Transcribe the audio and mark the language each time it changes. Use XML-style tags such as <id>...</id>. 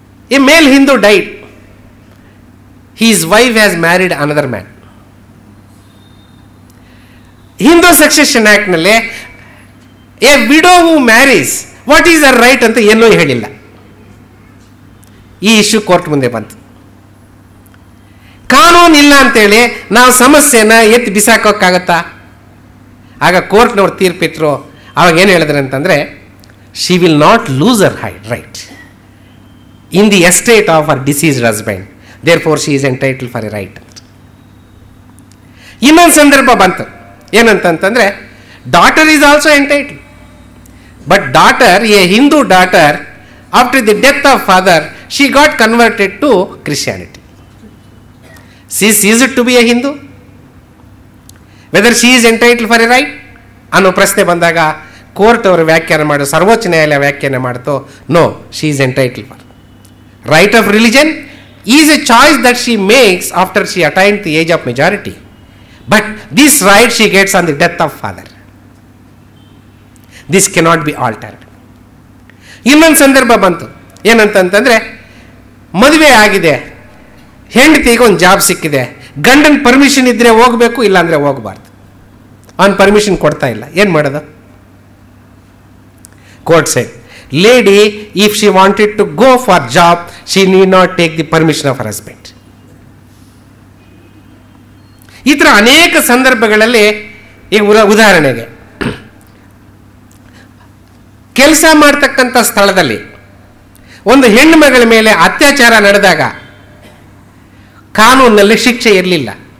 <en>A male Hindu died, his wife has married another man. Hindu succession act ನಲ್ಲಿ a widow who marries, what is her right</en> <kn>ಅಂತ ಏನೂ ಹೇಳಿಲ್ಲ. ಈ issue court ಮುಂದೆ ಬಂತು. ಕಾನೂನು ಇಲ್ಲ ಅಂತೇಳಿ ನಾವು ಸಮಸ್ಯೆನ ಎತ್ತಿ ಬಿಸಾಕೋಕ್ಕಾಗತ್ತಾ? ಆಗ ಕೋರ್ಟ್ನವ್ರು ತೀರ್ಪಿಟ್ರು. ಅವಾಗ ಏನು ಹೇಳಿದ್ರೆ ಅಂತಂದರೆ,</kn> <en>She will not lose her right in the estate of her deceased husband, therefore she is entitled for a right.</en> <kn>ಇನ್ನೊಂದು ಸಂದರ್ಭ ಬಂತು. ಏನಂತಂತಂದರೆ,</kn> <en>Daughter is also entitled, but daughter, a Hindu daughter, after the death of father, she got converted to Christianity. she ceased to be a Hindu, whether she is entitled for a right</en> <kn>ಅನ್ನೋ ಪ್ರಶ್ನೆ ಬಂದಾಗ court ಅವರು ವ್ಯಾಖ್ಯಾನ ಮಾಡು, ಸರ್ವೋಚ್ಚ ನ್ಯಾಯಾಲಯ ವ್ಯಾಖ್ಯಾನ ಮಾಡ್ತು,</kn> <en>No, she is entitled for right of religion is a choice that she makes after she attained the age of majority, but this right she gets on the death of father. This cannot be altered.</en> <kn>ಇನ್ನೊಂದು ಸಂದರ್ಭ ಬಂತು. ಏನಂತಂತಂದರೆ, ಮದುವೆ ಆಗಿದೆ, ಹೆಂಡತಿಗೆ ಒಂದು job ಸಿಕ್ಕಿದೆ, ಗಂಡನ permission ಇದ್ದರೆ ಹೋಗಬೇಕು, ಇಲ್ಲಾಂದರೆ ಹೋಗಬಾರ್ದು. ಅವನು ಪರ್ಮಿಷನ್ ಕೊಡ್ತಾ ಇಲ್ಲ, ಏನು ಮಾಡೋದು?</kn> <en>Court side, lady, if she wanted to go for job, she need not take the permission of her husband.</en> <kn>ಈ ಥರ ಅನೇಕ ಸಂದರ್ಭಗಳಲ್ಲಿ, ಈಗ ಉದಾಹರಣೆಗೆ ಕೆಲಸ ಮಾಡ್ತಕ್ಕಂಥ ಸ್ಥಳದಲ್ಲಿ ಒಂದು ಹೆಣ್ಣು ಮಗಳ ಮೇಲೆ ಅತ್ಯಾಚಾರ ನಡೆದಾಗ ಕಾನೂನಿನಲ್ಲಿ ಶಿಕ್ಷೆ ಇರಲಿಲ್ಲ.</kn>